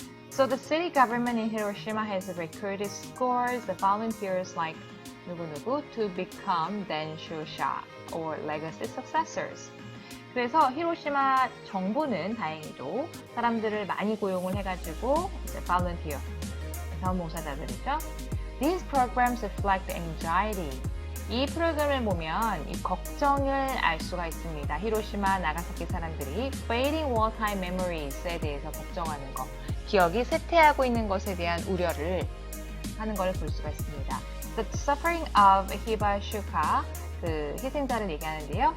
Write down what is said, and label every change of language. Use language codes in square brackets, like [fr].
[en] So the city government in Hiroshima has recruited scores of volunteers like [ko] 누구누구 [en] to become Denshusha or legacy successors. [ko] 그래서 히로시마 정부는 다행히도 사람들을 많이 고용을 해가지고 이제 volunteer, 자원봉사자들이죠. [en] These programs reflect anxiety. [ko] 이 프로그램을 보면 이 걱정을 알 수가 있습니다. 히로시마, 나가사키 사람들이 [en] fading wartime memories [ko] 에 대해서 걱정하는 것, 기억이 쇠퇴하고 있는 것에 대한 우려를 하는 걸 볼 수가 있습니다. [en] The suffering of Hibashuka, [ko] 그 희생자를 얘기하는데요.